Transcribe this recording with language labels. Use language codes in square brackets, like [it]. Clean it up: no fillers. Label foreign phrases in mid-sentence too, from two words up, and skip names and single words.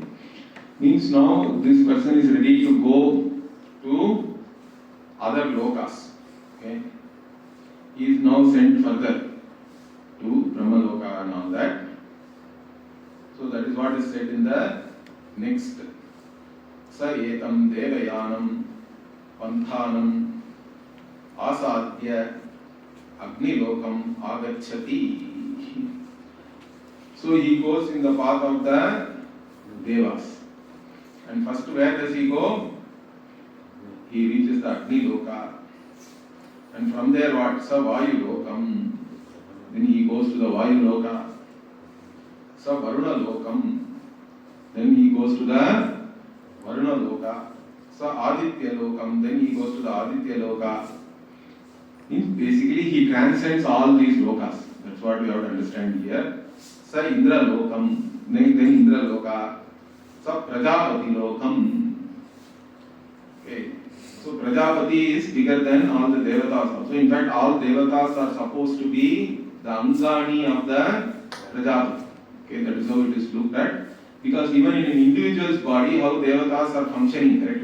[en] Means now this person is ready to go to other lokas. Okay? Okay. He is now sent further to Brahmaloka and all that. So that is what is said in the next. [sa] Sa etam devayanam panthanam asadhya agnilokam agacchati. [en] So he goes in the path of the devas. And first where does he go? He reaches the Agniloka. And from there what? [sa] Sa Vayu Lokam. [en] Then he goes to the Vayu Loka. [sa] Sa Varuna Lokam. [en] Then he goes to the Varuna Loka. [sa] Sa Aditya Lokam. [en] Then he goes to the Aditya Loka. Basically he transcends all these lokas. That's what we have to understand here. [sa] Sa Indra Lokam. [en] Then Indra Loka. [sa] Sa Prajapati Lokam. [en] Okay. So Prajapati is bigger than all the Devatas also. In fact, all Devatas are supposed to be the Amsani of the Prajapati. Okay, that is how it is looked at. Because even in an individual's body, how Devatas are functioning, correct?